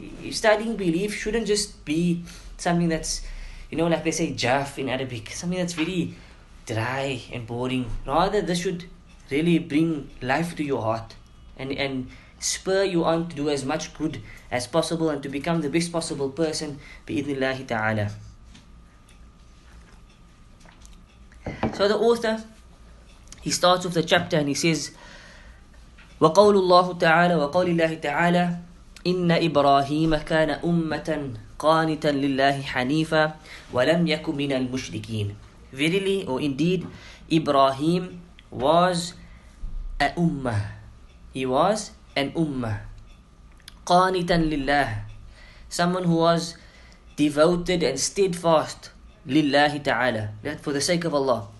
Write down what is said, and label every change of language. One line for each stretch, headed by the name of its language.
English: Studying belief shouldn't just be something that's, like they say, jaf in Arabic, something that's very dry and boring. Rather, this should really bring life to your heart and spur you on to do as much good as possible and to become the best possible person, bi'idhnillahi ta'ala. So the author, he starts with the chapter and he says,
Arabic: وَقَوْلُ اللَّهُ تَعَالَى وَقَوْلِ اللَّهِ تَعَالَى إِنَّ إِبْرَاهِيمَ كَانَ أُمَّةً قَانِتًا لِلَّهِ حَنِيفًا وَلَمْ يَكُ مِنَ الْمُشْرِكِينَ.
English: Verily, or indeed, Ibrahim was a ummah. He was an ummah.
Arabic: قَانِتًا لِلَّهِ.
English: Someone who was devoted and steadfast lillahi ta'ala, that for the sake of Allah.